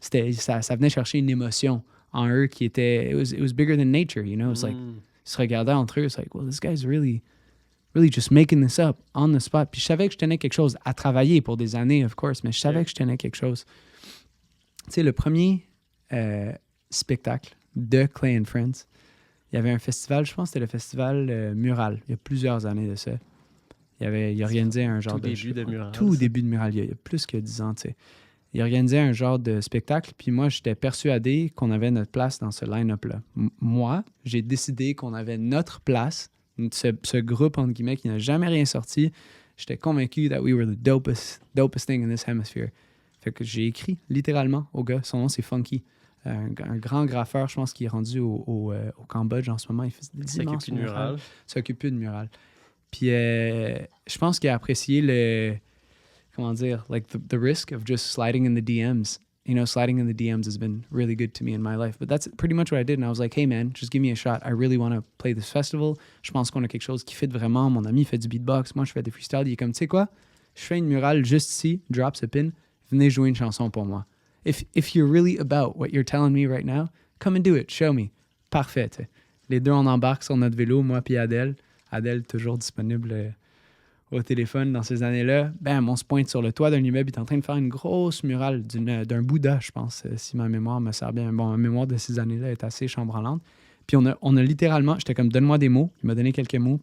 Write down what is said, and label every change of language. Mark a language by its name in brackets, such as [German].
[French] Ça venait chercher une émotion en eux qui était... [English] It was bigger than nature, you know? It's like, [French] ils se regardaient entre eux, [English] it's like, well, this guy's really just making this up on the spot. [French] Puis je savais que je tenais quelque chose à travailler pour des années, of course, mais je savais que je tenais quelque chose. Tu sais, le premier spectacle de Clay and Friends, il y avait un festival, je pense que c'était le festival Mural, il y a plusieurs années de ça. Il organisait un genre Tout début de Mural. Tout début de Mural, il y a plus que 10 ans, tu sais. Il organisait un genre de spectacle, puis moi, j'étais persuadé qu'on avait notre place dans ce line-up-là. Moi, j'ai décidé qu'on avait notre place, ce groupe, entre guillemets, qui n'a jamais rien sorti. J'étais convaincu [English] that we were the dopest thing in this hemisphere. [French] Fait que j'ai écrit littéralement au gars. Son nom, c'est Funky. Un grand graffeur, je pense qu'il est rendu au Cambodge en ce moment. Il fait des immenses murales. Il s'occupe plus de murales. Puis je pense qu'il a apprécié comment dire, [English] like the risk of just sliding in the DMs. You know, sliding in the DMs has been really good to me in my life. But that's pretty much what I did. And I was like, hey man, just give me a shot. I really want to play this festival. [French] Je pense qu'on a quelque chose qui fit vraiment. Mon ami fait du beatbox. Moi, je fais des freestyles. Il est comme, tu sais quoi? Je fais une murale juste ici. [English] Drops a pin. [French] Venez jouer une chanson pour moi. [English] If you're really about what you're telling me right now, come and do it. Show me. [French] Parfait. T'sais. Les deux, on embarque sur notre vélo, moi puis Adèle. Adèle, toujours disponible au téléphone dans ces années-là. Bam, on se pointe sur le toit d'un immeuble. Il est en train de faire une grosse murale d'un Bouddha, je pense, si ma mémoire me sert bien. Bon, ma mémoire de ces années-là est assez chambranlante. Puis on a littéralement, j'étais comme, donne-moi des mots. Il m'a donné quelques mots.